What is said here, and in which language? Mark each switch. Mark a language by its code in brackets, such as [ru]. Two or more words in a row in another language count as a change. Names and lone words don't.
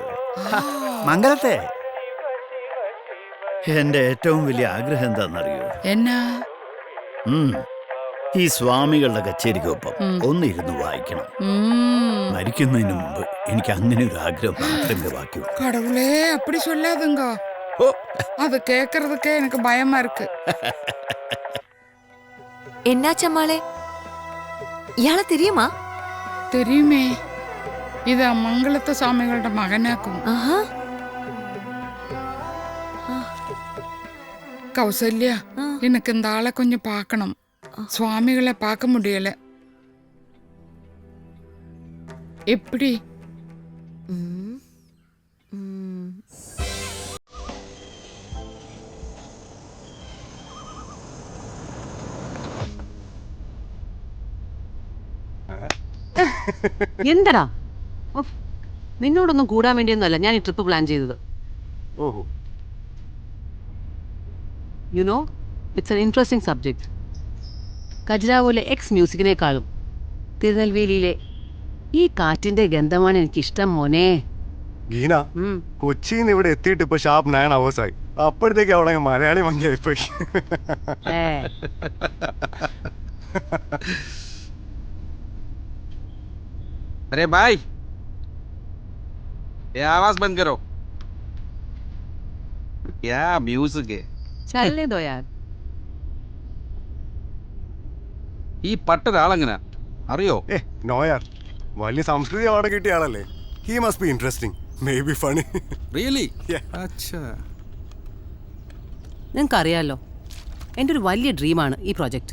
[ml] മംഗലത്തെ. എന്റെ ഏറ്റവും വലിയ ആഗ്രഹം എന്താണെന്നറിയോ? എന്നാ? ഈ സ്വാമികളുടെ കച്ചേരിക്കൊപ്പം ഒന്നിരുന്ന് വായിക്കണം. മരിക്കുന്നതിന് മുമ്പ് എനിക്ക് അങ്ങനെ ഒരു ആഗ്രഹം മാത്രമേ ബാക്കി. [ta] கடவுளே, அப்படி சொல்லாதுங்க. அது கேட்கறதுக்கே எனக்கு பயமா இருக்கு. [ml] എന്നാച്ചമ്മാളെ, ഇയാളെ தெரியுமா? [ta] தெரியுமே. [ml] ഇത് മംഗളത്തെ സ്വാമികളുടെ മകനാക്കും. [ta] கௌசல்யா, எனக்கு இந்த ஆளை கொஞ்சம் பார்க்கணும். சுவாமிகளை பார்க்க முடியல. எப்படி? [ml] എന്തടാ, നിന്നോടൊന്നും കൂടാൻ വേണ്ടിയൊന്നുമല്ല ഞാൻ ഈ [en] trip plan [ml] ചെയ്തത്. ഓഹോ. [en] You know, it's an interesting subject. [ml] ഖജുരാഹോയിലെ എക്സ് മ്യൂസിക്കിനേക്കാളും തിരുനെൽവേലിയിലെ ഈ കാറ്റിന്റെ ഗന്ധമാണ് എനിക്കിഷ്ടം മോനെ. ഗീന, കൊച്ചിയിൽ നിന്ന് ഇവിടെ എത്തിയിട്ട് ഇപ്പൊ [en] sharp 9 hours [ml] ആയി. അപ്പോഴത്തേക്ക് അവിടെ മലയാളി മങ്ങിയായിപ്പോയി. [hi] अरे भाई, ये आवाज बंद करो. क्या म्यूजिक है. चलने दो यार. [ml] ഈ പട്ടൊരാളെങ്ങനെ അറിയോ? നോ യാർ, വലിയ സംസ്കൃതി അവാർഡ് കിട്ടിയ ആളല്ലേ. [en] He must be interesting, maybe funny. [ml] റിയലി? അച്ഛാ, നിങ്ങൾക്കറിയാലോ, എൻ്റെ ഒരു വലിയ ഡ്രീമാണ് ഈ പ്രോജക്റ്റ്.